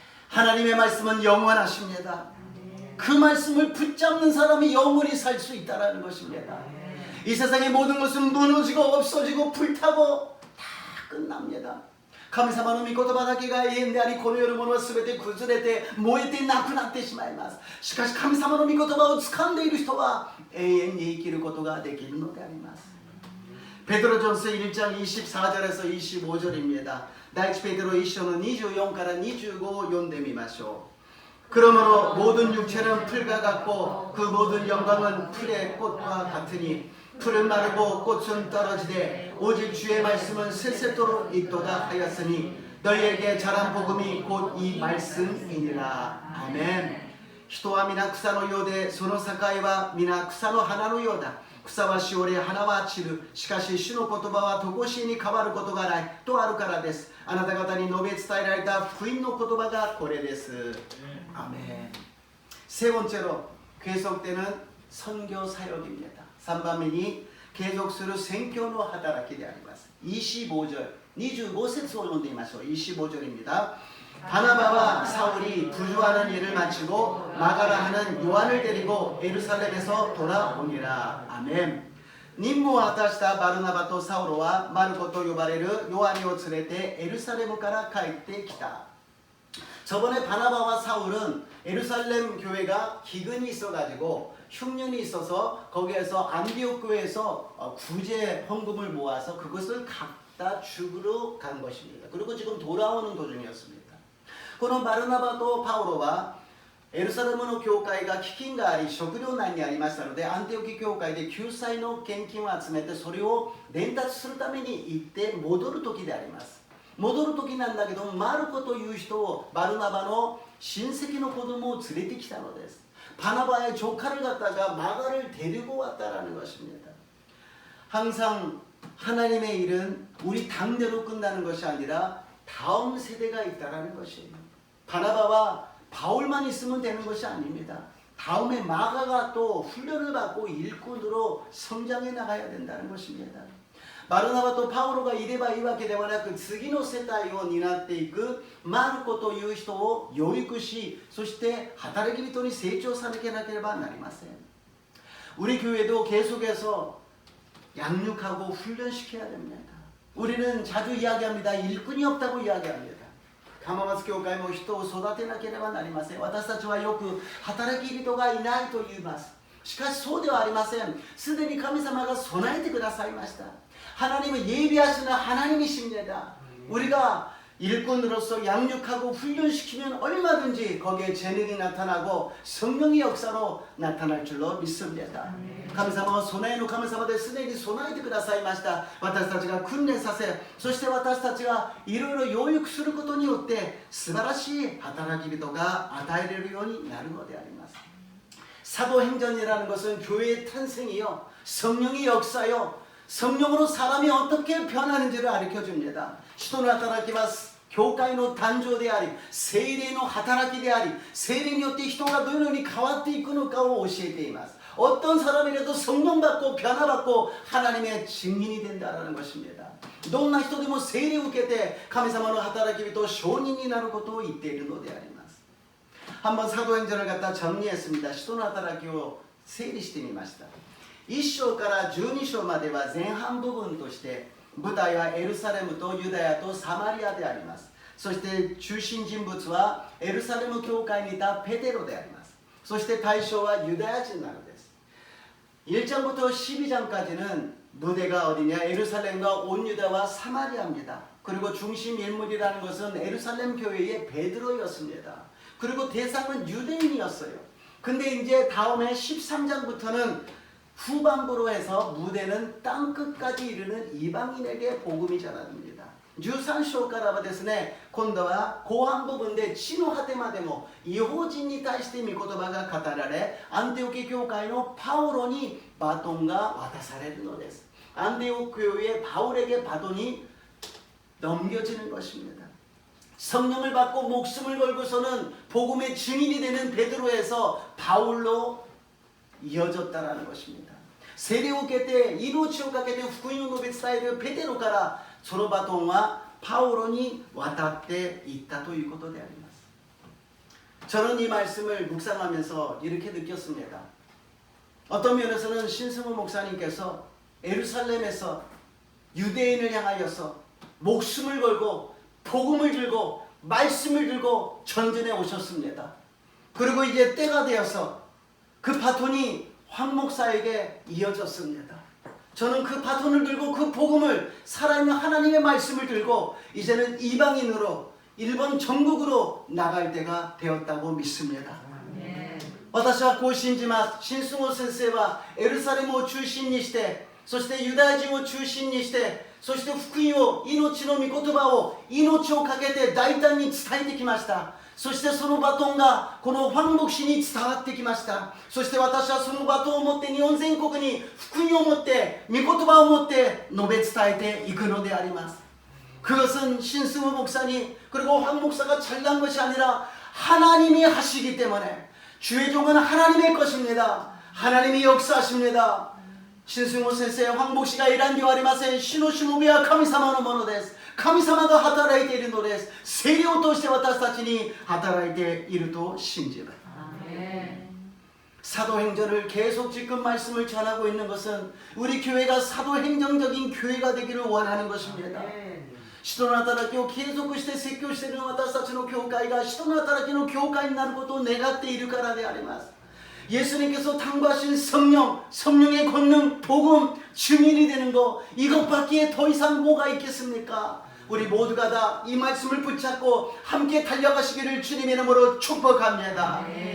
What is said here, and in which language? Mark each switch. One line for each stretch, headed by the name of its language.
Korean: 하나님의 말씀은 영원하십니다. 그 말씀을 붙잡는 사람이 영원히 살 수 있다는 것입니다. 이 세상의 모든 것은 무너지고 없어지고 불타고 다 끝납니다.
Japanese: 神様の御言葉だけが永遠でありこの世のものは全て崩れて燃えてなくなってしまいます。しかし神様の御言葉を掴んでいる人は永遠に生きることができるのであります。
Korean: 베드로전서 1장 24절에서 25절입니다.
Japanese: 第一ペテロ1章の24から25を読んでみましょう。
Korean: 그러므로 모든 육체는 풀과 같고 그 모든 영광은 풀의 꽃과 같으니 풀은 마르고 꽃은 떨어지되 오직 주의 말씀은 세세토록 있도다 하였으니 너희에게 전한 복음이 곧 이 말씀이니라. 아멘.
Japanese: 人は皆草のようでその境は皆草の花のようだ。草はしおれ花は散る。しかし主の言葉は常しえに変わることがないとあるからです。あなた方に述べ伝えられた福音の言葉がこれです。
Korean: 아멘. 세 번째로 계속되는 선교 사역입니다.
Japanese: 3番目に
Korean: 계속
Japanese: する宣教の働きであります。
Korean: 25절
Japanese: 25節を読んでみましょう。
Korean: 25절입니다. 바나바와 사울이 부주하는 일을 마치고 마가라 하는 요한을 데리고 예루살렘에서 돌아오니라. 아멘.
Japanese: 任務を果たしたバルナバとサウロはマルコと呼ばれるヨハネを連れてエルサレムから帰ってきた。
Korean: 저번에 바나바와 사울은 예루살렘 교회가 기근이 있어가지고 흉년이 있어서 거기에서 안디옥 교회에서 구제 헌금을 모아서 그것을 갖다 주기로 간 것입니다. 그리고 지금 돌아오는 도중이었습니다.
Japanese: このバルナバとパウロはエルサレムの教会が飢饉があり食糧難にありましたのでアンティオキ教会で救済の献金を集めてそれを伝達するために行って戻る時であります。戻る時なんだけどマルコという人をバルナバの親戚の子供を連れてきたのです。
Korean: 바나바의 조카를 갖다가 마가를 데리고 왔다라는 것입니다. 항상 하나님의 일은 우리 당대로 끝나는 것이 아니라 다음 세대가 있다라는 것이에요. 바나바와 바울만 있으면 되는 것이 아닙니다. 다음에 마가가 또 훈련을 받고 일꾼으로 성장해 나가야 된다는 것입니다.
Japanese: バルナバとパウロがいればいいわけではなく次の世代を担っていくマルコという人を養育しそして働き人に成長さなければなりません。
Korean: 우리 교회도 계속해서 양육하고 훈련시켜야 됩니다. 우리는 자주 이야기합니다. 일꾼이 없다고 이야기합니다.
Japanese: 浜松教会も人を育てなければなりません。私たちはよく働き人がいないと言います。しかしそうではありません。すでに神様が備えてくださいました。
Korean: 하나님은 예비하시는 하나님이십니다. 우리가 일꾼으로서 양육하고 훈련시키면 얼마든지 거기에 재능이 나타나고 성령의 역사로 나타날 줄로 믿습니다.
Japanese: 神様は備えの神様ですでに備えてくださいました。私たちが訓練させ、そして私たちがいろいろ養育することによって素晴らしい働き人が与えられるようになるのであります。
Korean: 사도행전이라는 것은 교회의 탄생이요, 성령의 역사요, 성령으로 사람이 어떻게 변하는지를 가르쳐줍니다.
Japanese: 使徒の働きは教会の誕生であり聖霊の働きであり聖霊によって人がどのように変わっていくのかを教えています。
Korean: 어떤 사람이라도 성령 받고 변화받고 하나님의 증인이 된다는 것입니다.
Japanese: どんな人でも聖霊を受けて神様の働き人証人になることを言っているのであります。
Korean: 한번 사도행전을 갖다 정리했습니다.
Japanese: 使徒の働きを整理してみました。1章から12章までは前半部分として舞台はエルサレムとユダヤとサマリアであります。そして中心人物はエルサレム教会にいたペテロであります。そして対象はユダヤ人なのです。
Korean: 1장부터 12장까지는 무대가 어디냐? 예루살렘과 온 유다와 사마리아입니다. 그리고 중심 인물이라는 것은 예루살렘 교회의 베드로였습니다. 그리고 대상은 유대인이었어요. 근데 이제 다음에 13장부터는 후반부로 해서 무대는 땅끝까지 이르는 이방인에게 복음이 전합니다.
Japanese: 13章からはですね、今度は後半部分で地の果てまでも異邦人に対して御言葉が語られ、アンテオキ教会のパウロにバトンが渡されるのです。
Korean: アンテオキ교회의 바울에게 바톤이 넘겨지는 것입니다. 성령을 받고 목숨을 걸고서는 복음의 증인이 되는 베드로에서 바울로 이어졌다라는 것입니다.
Japanese: 聖霊を受けて命をかけて福音を述べ伝えるペテロからそのバトンはパウロに渡っていったということであります。
Korean: 저는 이 말씀을 묵상하면서 이렇게 느꼈습니다. 어떤 면에서는 신승우 목사님께서 예루살렘에서 유대인을 향하여서 목숨을 걸고 복음을 들고 말씀을 들고 전진해 오셨습니다. 그리고 이제 때가 되어서 그 바톤이 황 목사에게 이어졌습니다. 저는 그 바톤을 들고 그 복음을 살아있는 하나님의 말씀을 들고 이제는 이방인으로 일본 전국으로 나갈 때가 되었다고 믿습니다.
Japanese: 私はこう信じます。新菅先生はエルサレムを中心にして、そしてユダヤ人を中心にして、そして福音を、命の御言葉を命をかけて大胆に伝えてきました。そしてそのバトンがこのファン牧師に伝わってきました。そして私はそのバトンを持って日本全国に福音を持って御言葉を持って述べ伝えていくのであります。
Korean: 그것은 신승우 목사님 그리고 황 목사가 잘난 것이 아니라 하나님이 하시기 때문에 주의 종은 하나님의 것입니다. 하나님이 역사하십니다. 신승우 선생 황 목사가 이란 교아리마세 신호시무비와 카미사마의 모노
Japanese: です. 카미사마가 働いているのです.세례を通して私たちに働いていると信じます.
Korean: 사도행전을 계속 지금 말씀을 전하고 있는 것은 우리 교회가 사도행정적인 교회가 되기를 원하는 것입니다.
Japanese: 使徒の働きを継続して説教している私たちの教会が使徒の働きの教会になることを願っているからであります.
Korean: 예수님께서 당부하신 성령의 권능, 복음, 증인이 되는 것 이것밖에 더 이상 뭐가 있겠습니까? 우리 모두가 다 이 말씀을 붙잡고 함께 달려가시기를 주님의 이름으로 축복합니다.